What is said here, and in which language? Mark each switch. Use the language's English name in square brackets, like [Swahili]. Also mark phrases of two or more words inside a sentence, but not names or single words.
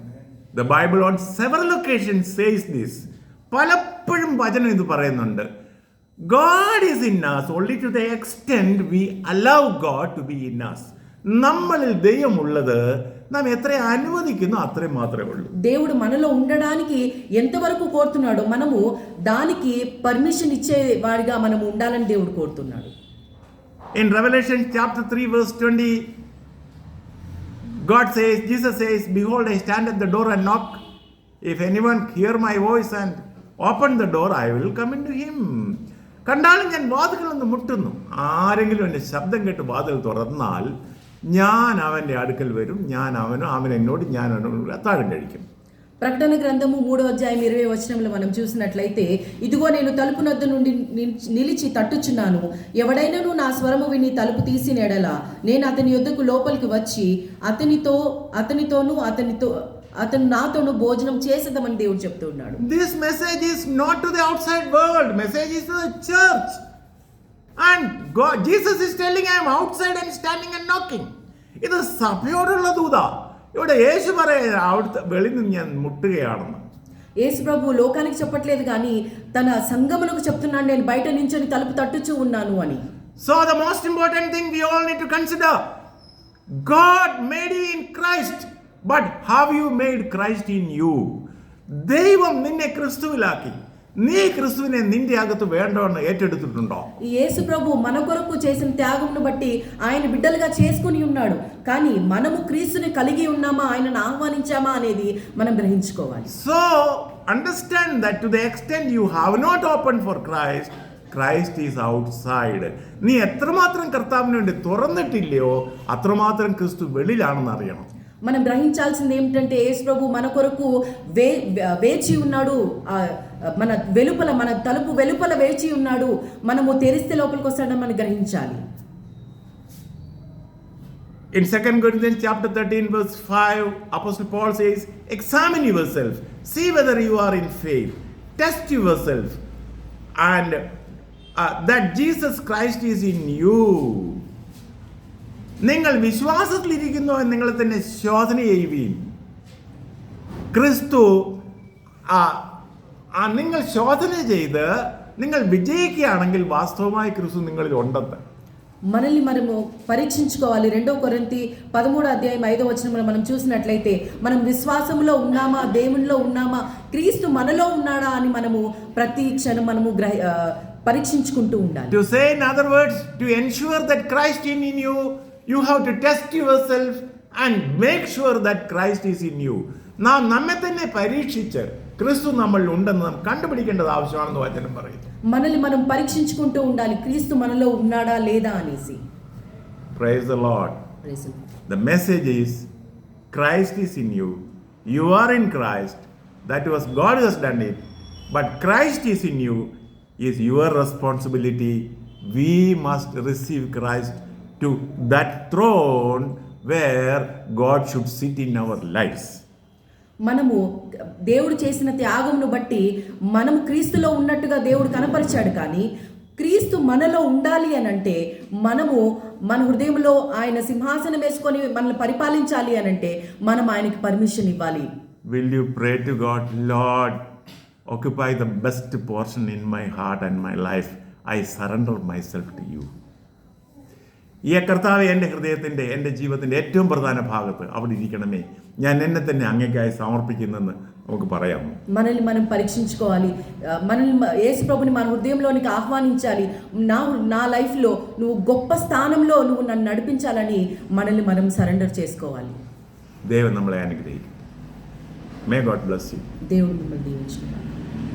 [English] The Bible on several occasions says this. [Malayalam] പലപ്പോഴും വചനം ഇത് പറയുന്നുണ്ട്. [English] God is in us only to the extent we allow God to be in us. [Malayalam] നമ്മളിൽ ദൈവമുള്ളത് നാം എത്ര അനുവദിക്കുന്നു അത്രയും മാത്രമേ ഉള്ളൂ. [Telugu] దేవుడు మనలో ఉండడానికి ఎంతవరకు కోరుతున్నాడో మనము దానికి పర్మిషన్ ఇచ్చే వాడిగా మనము ఉండాలని దేవుడు కోరుతున్నాడు. [English] In Revelation chapter 3 verse 20, God says, Jesus says, behold, I stand at the door and knock. If anyone hear my voice and open the door, I will come into him. [Malayalam] കണ്ടാലും ഞാൻ വാതിലൊന്ന് മുട്ടുന്നു, ആരെങ്കിലും എൻ്റെ ശബ്ദം കേട്ട് വാതിൽ തുറന്നാൽ ഞാൻ അവൻ്റെ അടുക്കൽ വരും, ഞാൻ അവൻ എന്നോട്, ഞാൻ അവനോട് അത്താഴം കഴിക്കും. [Telugu] ప్రకటన గ్రంథము 3:20 మనం చూసినట్లయితే, ఇదిగో నేను తలుపు నద్ద నుండి నిలిచి తట్టుచున్నాను, ఎవడైనాను నా స్వరము విని తలుపు తీసిన ఎడల నేను అతని యొద్దకు లోపలికి వచ్చి అతను నాతోను భోజనం చేసేదమని దేవుడు చెప్తున్నాడు. [English] This message is not to the outside world, message is to the church. And God, Jesus is telling, I am outside and standing and knocking. [Malayalam] ഇത് സഭയോടുള്ള ദൂതാ. ഇവിടെ യേശു പറയുക അവിടുത്തെ വെളിയിൽ നിന്ന് ഞാൻ മുട്ടുകയാണെന്ന്. [Telugu] యేసు ప్రభు లోకానికి చెప్పట్లేదు కానీ తన సంఘమునకు చెప్తున్నాడు, నేను బయట నించొని తలుపు తట్టుచూ ఉన్నాను అని. [English] So the most important thing we all need to consider, God made you in Christ, but have you made Christ in you? [Malayalam] ദൈവം നിന്നെ ക്രിസ്തുവിലാക്കി, നീ ക്രിസ്തുവിനെ നിന്റെ അകത്ത് വേണ്ടവണ്ണം ഏറ്റെടുത്തിട്ടുണ്ടോ? [Telugu] ఈ యేసు ప్రభు మన కొరకు చేసిన త్యాగమును బట్టి ఆయన బిడ్డలుగా చేసుకుని ఉన్నాడు. కానీ మనము క్రీస్తుని కలిగి ఉన్నామా, ఆయనను ఆహ్వానించామా అనేది మనం గ్రహించుకోవాలి. [English] So understand that to the extent you have not opened for Christ, Christ is outside. [Malayalam] നീ എത്രമാത്രം കർത്താവിന് വേണ്ടി തുറന്നിട്ടില്ലയോ അത്രമാത്രം ക്രിസ്തു വെളിയിലാണെന്ന് അറിയണം. [Telugu] మనం గ్రహించాల్సింది ఏమిటంటే, యేసు ప్రభు మన కొరకు వేచి ఉన్నాడు, మన వెలుపల, మన తలుపు వెలుపల వేచి ఉన్నాడు, మనము తెరిస్తే లోపలికి వస్తాడని మనం గ్రహించాలి. [English] In 2 Corinthians chapter 13 verse 5, Apostle Paul says, examine yourself, see whether you are in faith, test yourself, and that Jesus Christ is in you. [Malayalam] നിങ്ങൾ വിശ്വാസത്തിലിരിക്കുന്നു എന്ന് നിങ്ങളെ തന്നെ ശോധന ചെയ്യുവീൻ. ക്രിസ്തു നിങ്ങൾ ശോധന ചെയ്ത് നിങ്ങൾ വിജയിക്കുകയാണെങ്കിൽ വാസ്തവമായി ക്രിസ്തു നിങ്ങളിൽ ഉണ്ടെന്ന്. [Telugu] మనల్ని మనము పరీక్షించుకోవాలి. 2 కొరింథీ 13:5 మనం చూసినట్లయితే, మనం విశ్వాసంలో ఉన్నామా, దేవునిలో ఉన్నామా, క్రీస్తు మనలో ఉన్నాడా అని మనము ప్రతి క్షణం మనము పరీక్షించుకుంటూ ఉండాలి. [English] To say in other words, to ensure that Christ is in you, you have to test yourself and make sure that Christ is in you. [Malayalam] നാം നമ്മെ തന്നെ പരീക്ഷിച്ച് ക്രിസ്തു നമ്മളിൽ ഉണ്ടെന്ന് നാം കണ്ടുപിടിക്കേണ്ടത് ആവശ്യമാണെന്ന് വചനം പറയുന്നു. [Telugu] మనల్ని మనం పరీక్షించుకుంటూ ఉండాలి, క్రీస్తు మనలో ఉన్నాడా లేదా అనేసి. [English] Praise the Lord. The message is Christ is in you. You are in Christ. That was God has done it. But Christ is in you is your responsibility. We must receive Christ to that throne where God should sit in our lives. [Telugu] మనము దేవుడు చేసిన త్యాగమును బట్టి మనము క్రీస్తులో ఉన్నట్టుగా దేవుడు కనపరిచాడు. కానీ క్రీస్తు మనలో ఉండాలి అని అంటే, మనము మన హృదయంలో ఆయన సింహాసనం వేసుకొని మనల్ని పరిపాలించాలి అని అంటే మనం ఆయనకి పర్మిషన్ ఇవ్వాలి. [English] Will you pray to God, Lord, occupy the best portion in my heart and my life. I surrender myself to you. [Malayalam] ഈ കർത്താവ് എൻ്റെ ഹൃദയത്തിൻ്റെ, എൻ്റെ ജീവിതത്തിൻ്റെ ഏറ്റവും പ്രധാന ഭാഗത്ത് അവിടെ ഇരിക്കണമേ, ഞാൻ എന്നെ തന്നെ അങ്ങേക്കായി സമർപ്പിക്കുന്നെന്ന് നമുക്ക് പറയാം. [Telugu] మనల్ని మనం పరీక్షించుకోవాలి. మనల్ని యేసు ప్రభుని మన హృదయంలోనికి ఆహ్వానించాలి. నా లైఫ్లో నువ్వు గొప్ప స్థానంలో నువ్వు నన్ను నడిపించాలని మనల్ని మనం సరెండర్ చేసుకోవాలి. [Malayalam] దేవుడు നമ്മളെ അനുഗ്രഹിക്കും. [English] May God bless you. [Telugu] దేవుడు మిమ్మల్ని దీవించును.